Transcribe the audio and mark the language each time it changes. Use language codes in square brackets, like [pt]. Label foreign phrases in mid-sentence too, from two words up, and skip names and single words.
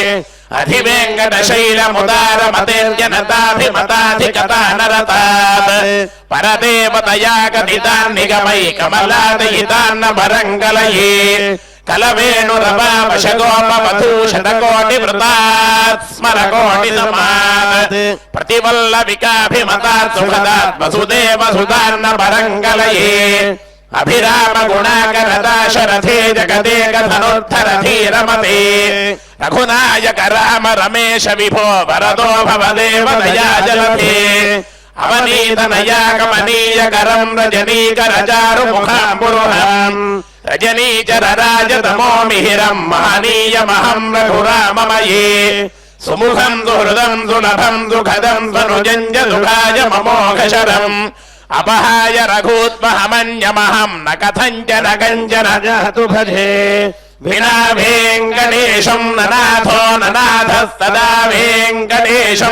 [sa] अधिवेङ्कटशैलमुदारमतेर्जनताभिमताधिकता नरतात् परदेवतया कथितान् निगमै कमलादयितान्न वरङ्गलये कलवेणुरपावशगोपवधूषटकोटिवृतात् स्मरकोटिसमात् प्रतिवल्लविकाभिमतात् सुखदात् वसुदेवसुतान्न वरङ्गलये अभिराम गुणाकरदाशरथे जगदेक धनुर्धरधीरमते रघुनायक राम रमेश विभो वरदो भवदेव दया जलधे అవనీతనయాగమనీయకరం రజనీకరచారుముఖాంబురుహం రజనీచరరాజతమో మిహిరం మహనీయమహం రఘురామమయే సుముఖం సుహృదం సులభం సుఖదం స్వనుజంజ సుఖాయ మమోఘశరం అపహాయ రఘూత్మహమన్యమహం న కథంచన కంచన జాతు భజే వినా వెంకటేశం ననాథో ననాథస్తదా వెంకటేశం